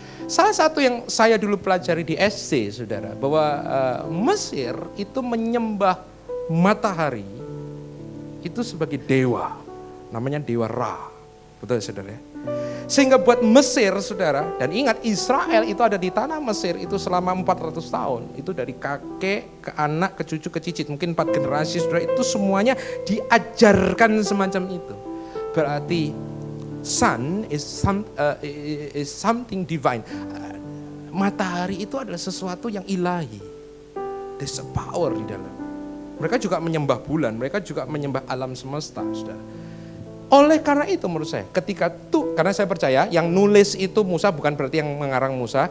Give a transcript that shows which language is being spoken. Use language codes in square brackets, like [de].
[id] Salah satu yang saya dulu pelajari di SD, saudara, bahwa Mesir itu menyembah matahari itu sebagai dewa, namanya dewa Ra, betul saudara ya? Sehingga buat Mesir, saudara, dan ingat Israel itu ada di tanah Mesir itu selama 400 tahun, itu dari kakek ke anak, ke cucu, ke cicit, mungkin 4 generasi, saudara, itu semuanya diajarkan semacam itu. Berarti [en] sun is something divine. [id] Matahari itu adalah sesuatu yang ilahi. [en] There's a power [id] di dalam. Mereka juga menyembah bulan, mereka juga menyembah alam semesta, saudara. Oleh karena itu menurut saya, karena saya percaya yang nulis itu Musa, bukan berarti yang mengarang Musa.